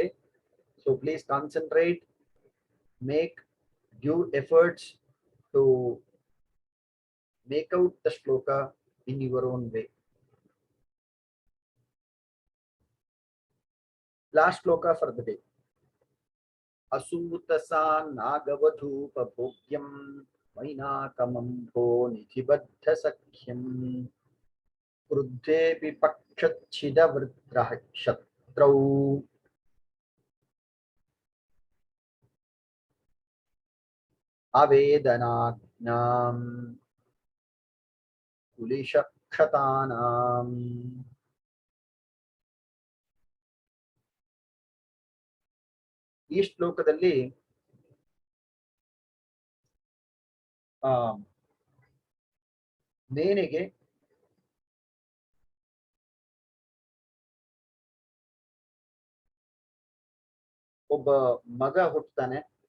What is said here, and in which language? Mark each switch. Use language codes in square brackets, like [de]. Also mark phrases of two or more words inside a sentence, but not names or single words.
[en] So please concentrate, make due efforts to Make out the shloka in your own way. Last shloka for the day. [sa] असूतसा नागवधूपभोग्यं मैनाकमन्भो निधिबद्ध सख्यम् क्रुद्धेऽपि पक्षच्छिदवृत्रः शत्रौ अवेदनाज्ञाम् कुलिशक्षतानाम्. [kn] ಈ ಶ್ಲೋಕದಲ್ಲಿ ನೇನೆಗೆ ಒಬ್ಬ ಮಗ ಹುಟ್ಟುತ್ತಾನೆ.